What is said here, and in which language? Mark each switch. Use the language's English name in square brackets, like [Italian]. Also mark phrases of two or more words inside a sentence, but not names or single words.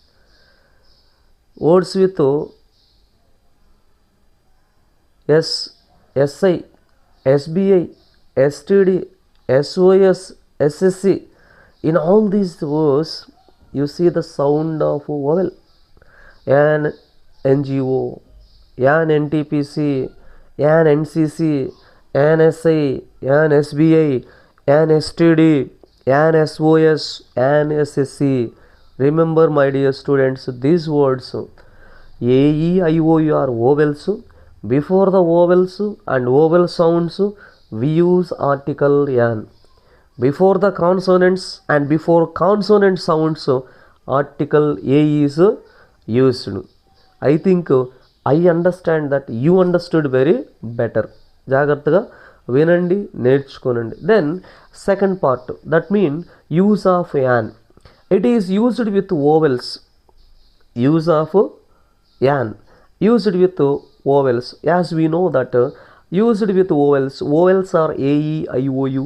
[English] Words with S, SI, SBI, STD, SOS, SSC. In all these words, you see the sound of vowel. An NGO, an NTPC, an NCC, an SI, an SBI, an STD, an SOS, an SSC. Remember, my dear students, these words A, E, I, O, U are vowels. Before the vowels and vowel sounds, we use article an. Before the consonants and before consonant sounds, article A is used. I think I understand that you understood very better. [Telugu] జాగ్రత్తగా వినండి, నేర్చుకోనండి. [English] Then second part, that means use of an. It is used with vowels. Use of an. Used with vowels. As we know that used with vowels. Vowels are A, E, I, O, U.